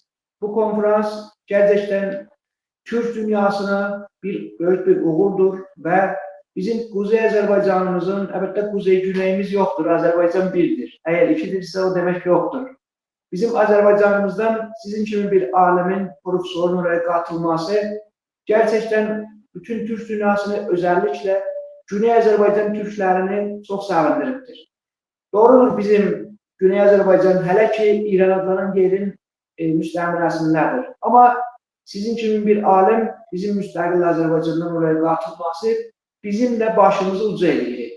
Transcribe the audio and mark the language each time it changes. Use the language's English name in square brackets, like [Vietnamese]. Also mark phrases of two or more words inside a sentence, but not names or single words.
[Turkish] Bu konferans gerçekten [Azerbaijani] Türk dünyasına böyük bir uğurdur və bizim Kuzey Azərbaycanımızın, əlbəttə Kuzey Güneyimiz yoxdur, Azərbaycan birdir. Əgər ikidirsə o demək yoxdur. Bizim Azərbaycanımızdan sizin kimi bir alimin, profesorun [Turkish] oraya katılması gerçekten [Azerbaijani] bütün Türk dünyasını, özellikle Güney Azərbaycan Türklərini çox sevindiribdir. Doğrudur, bizim Güney Azərbaycan hələ ki İran adlanan yerin müstəmiləsindədir. Amma sizin kimi bir alim bizim müstəqil Azərbaycandan [Turkish] oraya katılması [Azerbaijani] bizim de başımızı uca edilir.